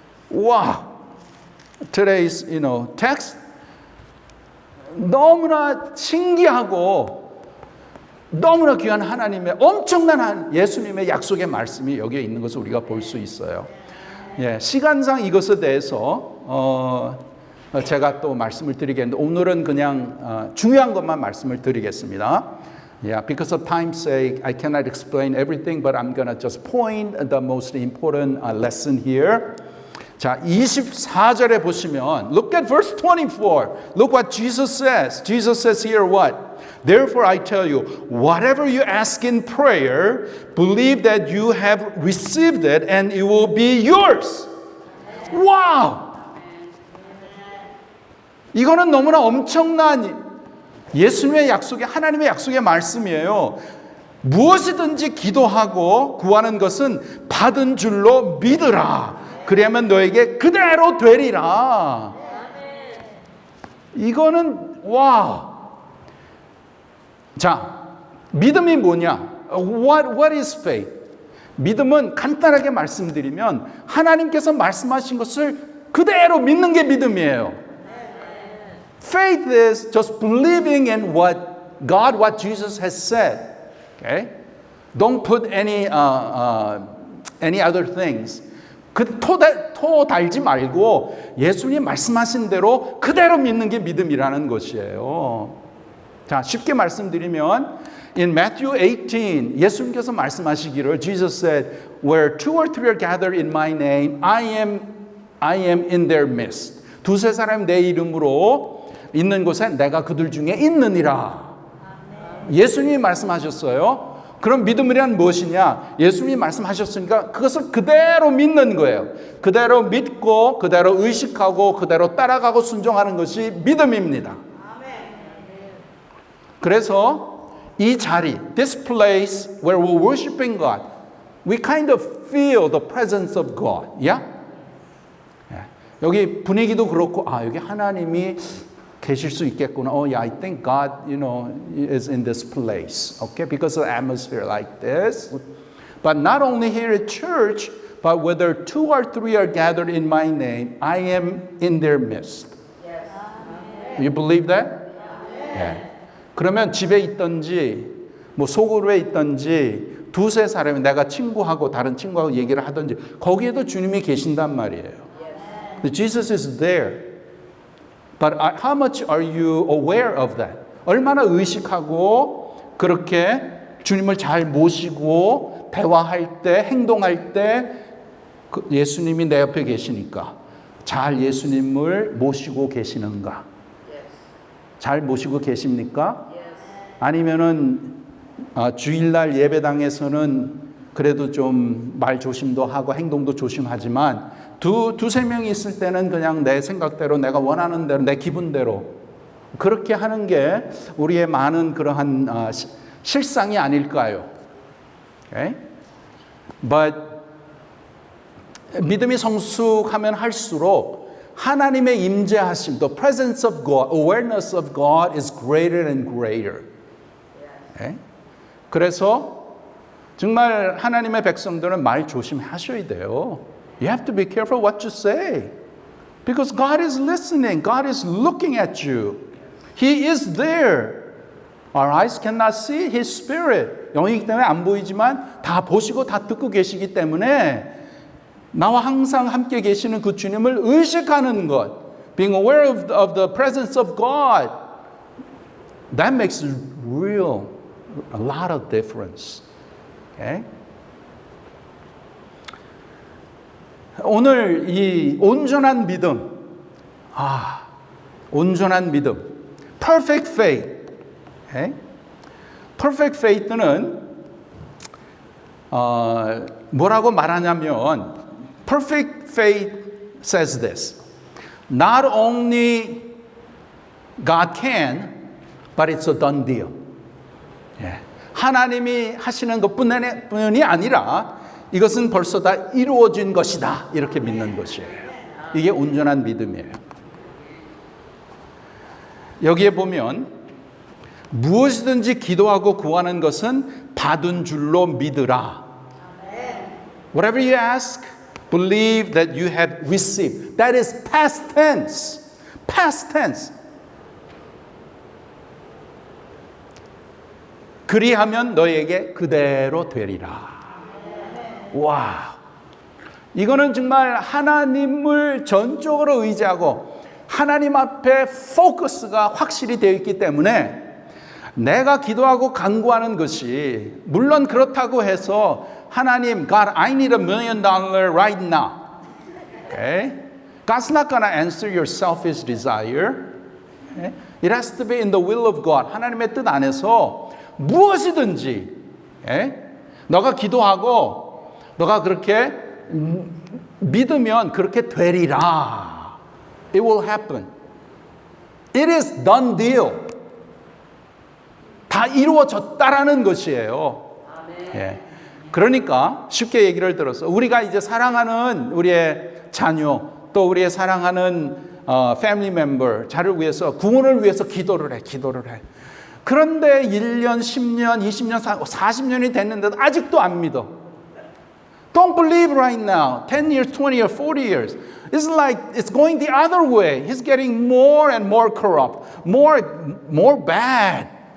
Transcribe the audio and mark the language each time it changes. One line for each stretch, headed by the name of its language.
Korean: 와,
English: today's text
Korean: 너무나 신기하고 너무나 귀한 하나님의 엄청난 예수님의 약속의 말씀이 여기에 있는 것을 우리가 볼 수 있어요. 예, 시간상 이것에 대해서 제가 또 말씀을 드리겠는데 오늘은 그냥 중요한 것만 말씀을 드리겠습니다. Yeah, because of time's sake, I cannot explain everything, but I'm going to just point the most important lesson here. 자, 24절에 보시면,
English: look at verse 24. Look what Jesus says. Jesus says here what? Therefore I tell you, whatever you ask in prayer, believe that you have received it and it will be yours. Wow!
Korean: 이거는 너무나 엄청난 예수님의 약속이 하나님의 약속의 말씀이에요. 무엇이든지 기도하고 구하는 것은 받은 줄로 믿으라. 그러면 너에게 그대로 되리라. 이거는 와. 자, 믿음이 뭐냐?
English: What is faith?
Korean: 믿음은 간단하게 말씀드리면 하나님께서 말씀하신 것을 그대로 믿는 게 믿음이에요.
English: Faith is just believing in what Jesus has said. Okay? Don't put any other things.
Korean: 토 달지 말고 예수님 말씀하신 대로 그대로 믿는 게 믿음이라는 것이에요. 자, 쉽게 말씀드리면
English: in Matthew 18
Korean: 예수님께서 말씀하시기를
English: Jesus said, where two or three are gathered in my name, I am in their midst.
Korean: 두세 사람 내 이름으로 있는 곳에 내가 그들 중에 있느니라. 예수님이 말씀하셨어요. 그럼 믿음이란 무엇이냐? 예수님이 말씀하셨으니까 그것을 그대로 믿는 거예요. 그대로 믿고 그대로 의식하고 그대로 따라가고 순종하는 것이 믿음입니다. 그래서 이 자리,
English: this place where we're worshiping God, we kind of feel the presence of God. Yeah?
Korean: 여기 분위기도 그렇고 여기 하나님이 계실 수 있겠구나.
English: Oh yeah, I think God, is in this place. Okay, because of the atmosphere like this. But not only here at church, but whether two or three are gathered in my name, I am in their midst. Yes. You believe that? Yeah.
Korean: 그러면 집에 있든지, 뭐 소그룹에 있든지, 두세 사람이 내가 친구하고 다른 친구하고 얘기를 하든지, 거기에도 주님이 계신단 말이에요.
English: But Jesus is there. But how much are you aware of that?
Korean: 얼마나 의식하고 그렇게 주님을 잘 모시고 대화할 때, 행동할 때 예수님이 내 옆에 계시니까 잘 예수님을 모시고 계시는가? 잘 모시고 계십니까? 아니면은 주일날 예배당에서는 그래도 좀 말 조심도 하고 행동도 조심하지만 두세 명이 있을 때는 그냥 내 생각대로 내가 원하는 대로 내 기분대로 그렇게 하는 게 우리의 많은 그러한 실상이 아닐까요?
English: Okay? But
Korean: 믿음이 성숙하면 할수록 하나님의 임재하심,
English: the presence of God, awareness of God is greater and greater. Okay?
Korean: 그래서 정말 하나님의 백성들은 말 조심하셔야 돼요.
English: You have to be careful what you say. Because God is listening. God is looking at you. He is there. Our eyes cannot see His Spirit.
Korean: 영이기 때문에 안 보이지만 다 보시고 다 듣고 계시기 때문에 나와 항상 함께 계시는 그 주님을 의식하는 것,
English: being aware of the presence of God, that makes real a lot of difference. Okay?
Korean: 오늘 이 온전한 믿음, 온전한 믿음,
English: perfect faith. Okay? perfect faith는
Korean: 뭐라고 말하냐면
English: perfect faith says this. Not only God can, but it's a done deal.
Korean: 예. 하나님이 하시는 것뿐이 아니라 이것은 벌써 다 이루어진 것이다. 이렇게 믿는 것이에요. 이게 온전한 믿음이에요. 여기에 보면 무엇이든지 기도하고 구하는 것은 받은 줄로 믿으라.
English: Whatever you ask, believe that you have received. That is past tense. Past tense.
Korean: 그리하면 너에게 그대로 되리라. 와, 이거는 정말 하나님을 전적으로 의지하고 하나님 앞에 포커스가 확실히 되어 있기 때문에 내가 기도하고 간구하는 것이 물론 그렇다고 해서 하나님,
English: God, I need $1 million right now. Okay? God's not going to answer your selfish desire. Okay? It has to be in the will of God.
Korean: 하나님의 뜻 안에서 무엇이든지 너가 기도하고 너가 그렇게 믿으면 그렇게 되리라.
English: It will happen. It is done deal.
Korean: 다 이루어졌다라는 것이에요. 예. 그러니까 쉽게 얘기를 들어서 우리가 이제 사랑하는 우리의 자녀 또 우리의 사랑하는 패밀리 멤버 자를 위해서 구원을 위해서 기도를 해. 그런데 1년, 10년, 20년, 40년이 됐는데도 아직도 안 믿어.
English: Don't believe right now. 10 years, 20 years, 40 years. It's like it's going the other way. He's getting more and more corrupt, more bad.